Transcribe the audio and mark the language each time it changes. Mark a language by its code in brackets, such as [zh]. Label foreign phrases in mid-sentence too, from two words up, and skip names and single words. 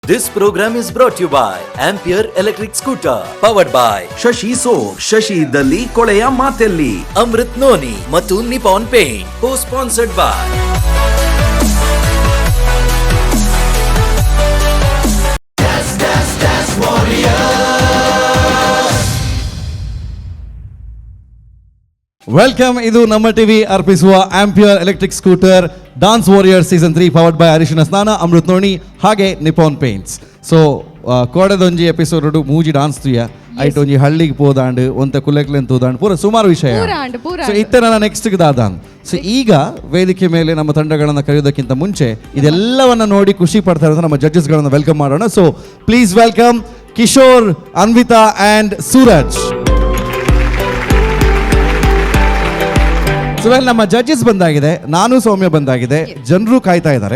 [en] This program is brought to you by Ampere Electric Scooter, powered by [kn] ಶಶಿ ಸೋಪ್, ಶಶಿ ಇದ್ದಲ್ಲಿ ಕೊಳೆಯ ಮಾತೆಲ್ಲಿ, [en] Amrit Noni ಮತ್ತು Nippon Paint, co-sponsored by ವೆಲ್ಕಮ್. [kn] ಇದು ನಮ್ಮ ಟಿವಿ ಅರ್ಪಿಸುವ ಆಂಪಿಯರ್ ಎಲೆಕ್ಟ್ರಿಕ್ ಸ್ಕೂಟರ್ ಡಾನ್ಸ್ ವಾರಿಯರ್ ಸೀಸನ್ 3 [en] powered by [kn] ಅರಿಶಿನ ಸ್ನಾನ, ಅಮೃತ್ ನೋಣಿ ಹಾಗೆ ನಿಪಾನ್ ಪೇಂಟ್ಸ್. [tcy] ಸೊ ಕೋಡದೊಂಜಿ ಎಪಿಸೋಡ್ ಮೂಜಿ ಡಾನ್ಸ್ ತುಯ್ಯ ಐಟ್ ಒಂಜಿ ಹಳ್ಳಿಗೆ ಪೋದಾಂಡ್ ಒಂತ ಕುಲೆಕ್ಲೆನ್ ತೂದಾಂಡ್ ಪೂರ ಸುಮಾರು ವಿಷಯ. ಸೊ ಇತ್ತೆ ನನ್ನ ನೆಕ್ಸ್ಟ್ ದಾದಾನ್. [kn] ಸೊ ಈಗ ವೇದಿಕೆ ಮೇಲೆ ನಮ್ಮ ತಂಡಗಳನ್ನು ಕರೆಯೋದಕ್ಕಿಂತ ಮುಂಚೆ ಇದೆಲ್ಲವನ್ನ ನೋಡಿ ಖುಷಿ ಪಡ್ತಾ ಇರೋದು ನಮ್ಮ ಜಡ್ಜಸ್ಗಳನ್ನು ವೆಲ್ಕಮ್ ಮಾಡೋಣ. [en] so please welcome Kishore, Anvita and Suraj. [kn] ಸೊ ನಮ್ಮ ಜಡ್ಜಸ್ ಬಂದಾಗಿದೆ, ನಾನು ಸೌಮ್ಯ ಬಂದಾಗಿದೆ, ಜನರು ಕಾಯ್ತಾ ಇದ್ದಾರೆ.